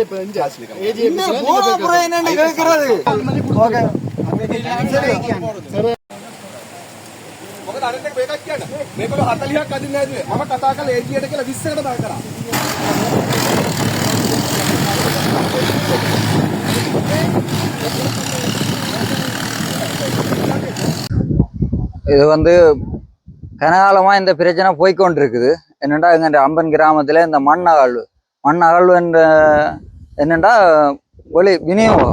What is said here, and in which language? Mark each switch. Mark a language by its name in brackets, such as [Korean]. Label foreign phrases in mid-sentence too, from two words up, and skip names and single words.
[Tamil] என்னன்னு கேட்கிறது ஓகே [Sinhala] මොකද අනිත් එක මේකක් කියන්න. මේකවල 40ක් අදින්න ඇදුවේ. මම කතා කරලා ඒජියට කියලා 20කට බය කරා. [Tamil] இது வந்து கனகாலமா இந்த பிரச்சனை போய்கொண்டிருக்குது. என்னண்டா எங்க அம்பன் கிராமத்துல இந்த மண் அகழ்வு என்ற என்னண்டா ஒளி விநியோகம்.